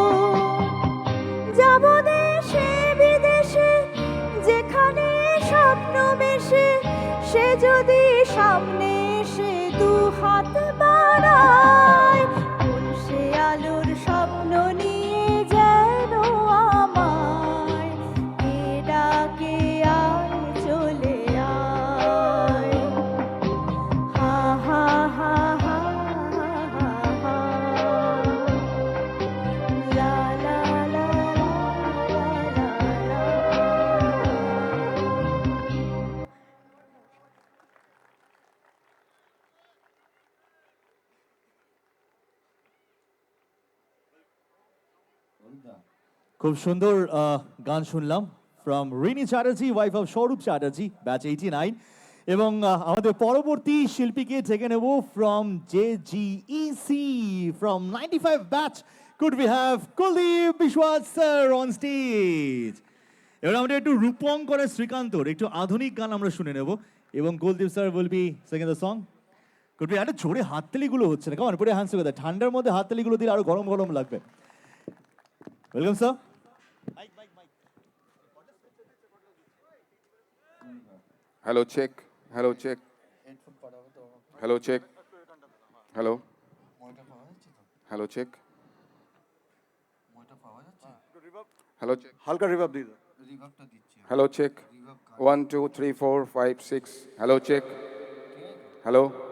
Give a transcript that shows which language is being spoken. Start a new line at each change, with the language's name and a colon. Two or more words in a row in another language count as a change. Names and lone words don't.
Bangla: যাব দেশে বিদেশে যেখানে স্বপ্ন মেশে সে যদি সামনে এসে দু হাত বাড়ায় কোন সে আলোর স্বপ্ন নিয়ে যেন আমায় কে ডাকে আয় চলে আয় হা হা হা হা হা হা লা লা লা লা লা লা খুব সুন্দর গান শুনলাম
English: from Rini Chatterjee wife of Swarup Chatterjee batch 89
Bangla: এবং আমাদের পরবর্তী শিল্পীকে ডেকে নেব
English: from JGEC from 95 batch could we have Kuldeep Biswas sir on stage
Bangla: এবার আমরা একটু রূপঙ্করের শ্রীকান্তর একটু আধুনিক গান আমরা শুনে নেব এবং
English: Kuldeep sir will be singing the song could be
Bangla: একটা জোরে হাততালিগুলো হচ্ছে না কেমন পুরো
English: hands together
Bangla: ঠান্ডার মধ্যে হাততালিগুলো দিলে আরো গরম গরম লাগবে
English: welcome sir Hello, check. Hello, check. Hello, check. Hello. Hello, check. Hello, check.
Bangla: হালকা রিভাব দিয়ে দাও
English: Hello, check. 1, 2, 3, 4, 5, 6. Hello, check. Hello.